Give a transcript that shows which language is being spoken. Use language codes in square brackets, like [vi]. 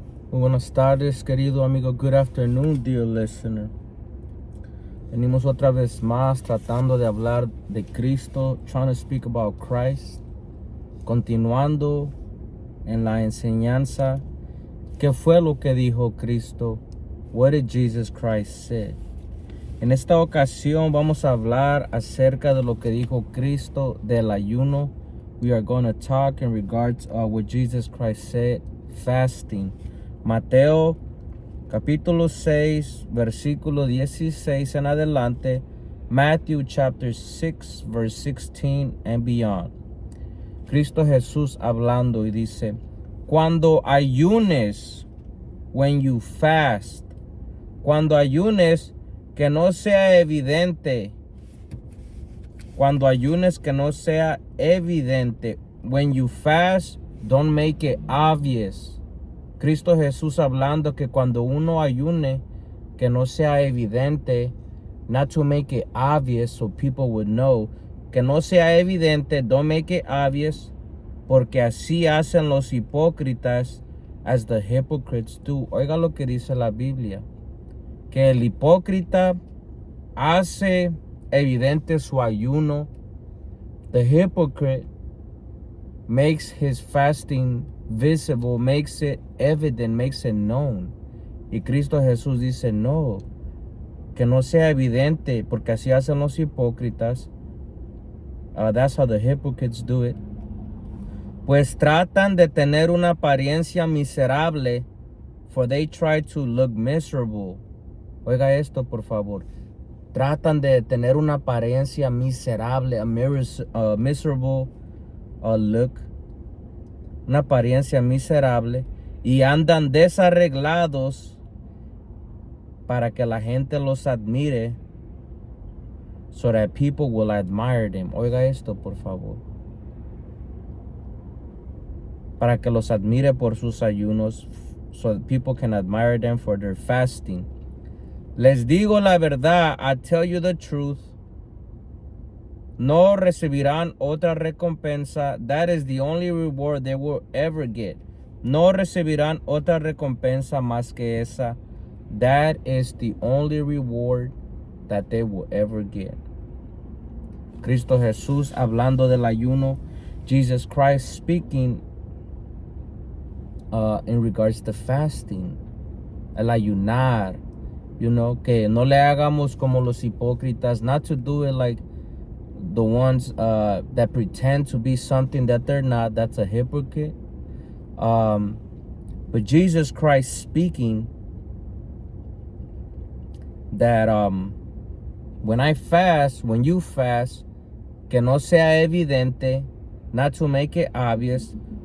[es] Muy buenas tardes, querido amigo. [en] Good afternoon, dear listener. [es] Venimos otra vez más tratando de hablar de Cristo, [en] trying to speak about Christ, [es] continuando en la enseñanza. ¿Qué fue lo que dijo Cristo? [en] What did Jesus Christ say? [es] En esta ocasión vamos a hablar acerca de lo que dijo Cristo del ayuno. [en] We are going to talk in regards what Jesus Christ said, fasting. [es] Mateo capítulo 6, versículo 16 en adelante. [en] Matthew chapter 6, verse 16 and beyond. [es] Cristo Jesús hablando y dice, cuando ayunes, [en] when you fast, [es] cuando ayunes, que no sea evidente. Cuando ayunes, que no sea evidente. [en] When you fast, don't make it obvious. [es] Cristo Jesús hablando que cuando uno ayune, que no sea evidente, [en] not to make it obvious so people would know, [es] que no sea evidente, [en] don't make it obvious, [es] porque así hacen los hipócritas, [en] as the hypocrites do. [es] Oiga lo que dice la Biblia, que el hipócrita hace evidente su ayuno. [en] The hypocrite makes his fasting visible, makes it evident, makes it known. [es] Y Cristo Jesús dice, no, que no sea evidente, porque así hacen los hipócritas. [en] That's how the hypocrites do it. [es] Pues tratan de tener una apariencia miserable, [en] for they try to look miserable. [es] Oiga esto, por favor. Tratan de tener una apariencia miserable, [en] a miserable look, [es] una apariencia miserable, y andan desarreglados para que la gente los admire, [en] so that people will admire them. [es] Oiga esto, por favor. Para que los admire por sus ayunos, [en] so that people can admire them for their fasting. [es] Les digo la verdad, [en] I tell you the truth, [es] no recibirán otra recompensa. [en] That is the only reward they will ever get. [es] No recibirán otra recompensa más que esa. [en] That is the only reward that they will ever get. [es] Cristo Jesús hablando del ayuno. [en] Jesus Christ speaking in regards to fasting. [es] El ayunar. [en] You know, [es] que no le hagamos como los hipócritas. [en] Not to do it like the ones that pretend to be something that they're not. That's a hypocrite. But Jesus Christ speaking that when I fast, when you fast, [es] que no sea evidente, [en] not to make it obvious.